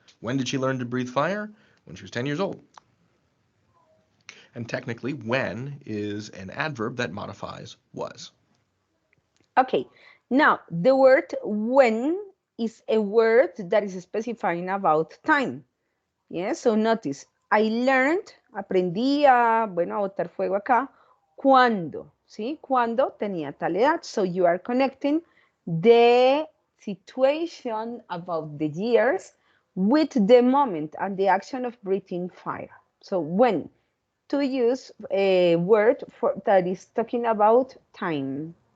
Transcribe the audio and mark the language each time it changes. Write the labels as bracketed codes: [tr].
[en] When did she learn to breathe fire? When she was 10 years old. And technically, when is an adverb that modifies was. Okay, now the word when is a word that is specifying about time. Yes, so notice, I learned, [es] aprendí a botar fuego acá, cuando, ¿sí? Cuando tenía tal edad. [en] So you are connecting the situation about the years with the moment and the action of breathing fire. So when, to use a word that is talking about time.